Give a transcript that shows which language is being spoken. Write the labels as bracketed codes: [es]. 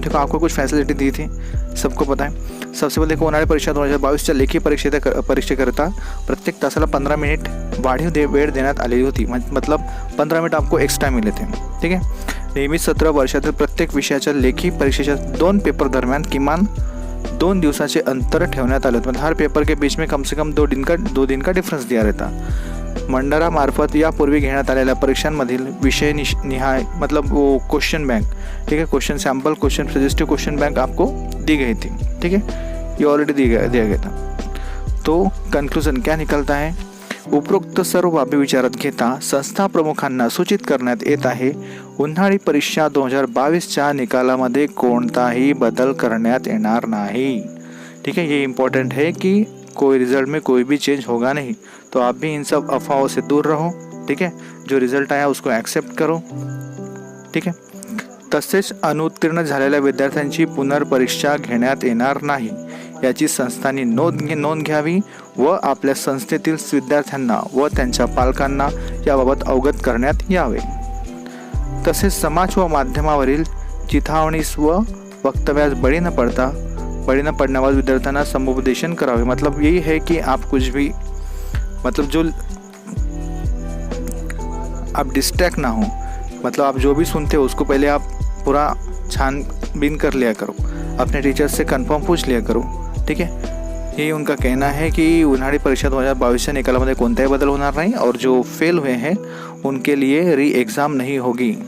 [hi] अब देखो आपको कुछ फैसिलिटी दी थी, सबको पता है. [mr] सबसे पहले उन्हाळी परीक्षा 2022च्या लेखी परीक्षेकरिता प्रत्येक तासाला 15 मिनिट वाढीव वेळ देण्यात आलेली होती. [hi] मतलब 15 मिनिट आपको एक्स्ट्रा मिले थे. [mr] ठीक आहे. नियमित सत्र वर्षातील प्रत्येक विषयाच्या लेखी परीक्षेच्या 2 पेपर दरम्यान किमान 2 दिवसाचे अंतर ठेवण्यात आले. [hi] मतलब हर पेपर के बीच में कम से कम 2 दिन का डिफरेंस दिया रहता. [mr] मंडळामार्फत यापूर्वी घेण्यात आलेल्या परीक्षांमधील विषय निहाय [hi] मतलब वो क्वेश्चन बैंक, ठीक है, question sample, question suggestive question bank आपको दी गई थी. ठीक है, ये ऑलरेडी दिया गया था. तो कंक्लूजन क्या निकलता है? [mr] उपरोक्त सर्व बाबी विचारात घेता संस्था प्रमुखांना सूचित करण्यात येत आहे उन्हाळी परीक्षा 2022च्या निकालामध्ये कोणताही बदल करण्यात येणार नाही. [hi] ठीक है, ये इम्पोर्टेंट है कि कोई रिजल्ट में कोई भी चेंज होगा नहीं. तो आप भी इन सब अफवाहों से दूर रहो. ठीक है, जो रिजल्ट आया उसको एक्सेप्ट करो. ठीक है. [mr] तसेच अनुत्तीर्ण झालेल्या विद्यार्थ्यांची पुनर्परीक्षा घेण्यात येणार नाही याची संस्थांनी नोंद घ्यावी व आपल्या संस्थेतील विद्यार्थ्यांना व त्यांच्या पालकांना याबाबत अवगत करण्यात यावे. तसेच समाज व माध्यमावरील चिथावणीस व वक्तव्यास बळी न पडण्यावर विद्यार्थ्यांना समुपदेशन करावे. [hi] मतलब यही है कि आप कुछ भी मतलब जो आप डिस्ट्रैक्ट ना हो. मतलब आप जो भी सुनते हो उसको पहले आप पूरा छानबीन कर लिया करो, अपने टीचर से कंफर्म पूछ लिया करो. ठीक है, यही उनका कहना है कि [mr] उन्हाळी परीक्षा 2022च्या निकालामध्ये कोणताही बदल होणार [hi] नहीं और जो फेल हुए हैं उनके लिए री एग्ज़ाम नहीं होगी.